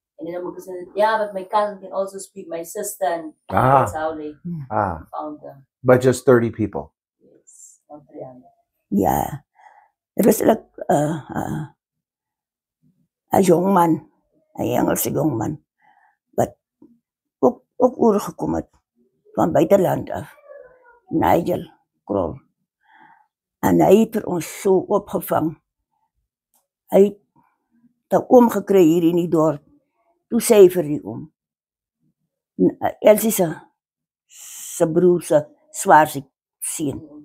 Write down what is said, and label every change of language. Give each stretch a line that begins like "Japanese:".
English: And then Oma said, yeah, but my cousin can also speak, my sister, and that's how they found them. But just 30 people? Yes, not 300. Yeah. It was like a young man, a Engelse young man.
Afrikaans: But ook oorgekom het van buitenland af. Nigel Kroll. En hy het vir ons so opgevang. Hy het 'n oom gekry hier in die dorp. Toe sê hy vir die oom. Elsie se broer se swaarse seun.